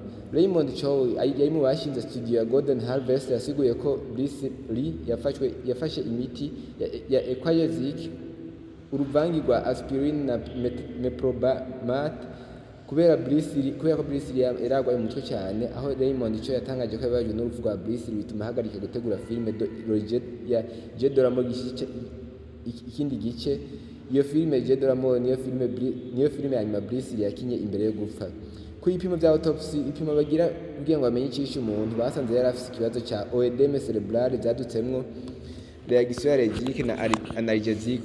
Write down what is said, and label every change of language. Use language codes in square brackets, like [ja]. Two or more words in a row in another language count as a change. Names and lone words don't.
[rn] Raymond Chow yari mu bashinze studio ya Golden Harvest yasiguye ko Brisili yafashe imiti ya Equazic, uruvangi rwa aspirin na meprobamat kubera ko Brisili yaragwaye umutwe cyane, aho Raymond Chow yatangaje ko yabajwe n'urupfu rwa Brisili bituma ahagarika gutegura filime ya Jeu de la Mort ikindi gice. Iyo filime Jeu de la Mort niyo filime ya nyuma Brisili yakinye imbere yo gupfa. Ku ipimo bya autopsy, ipimo bagira kugira ngo bamenye icishe umuntu, basanze yari afite ikibazo cya [fr] oedeme cerebrale [rn] byadutsemwo [fr] reaction allergique [rn] na analgesique.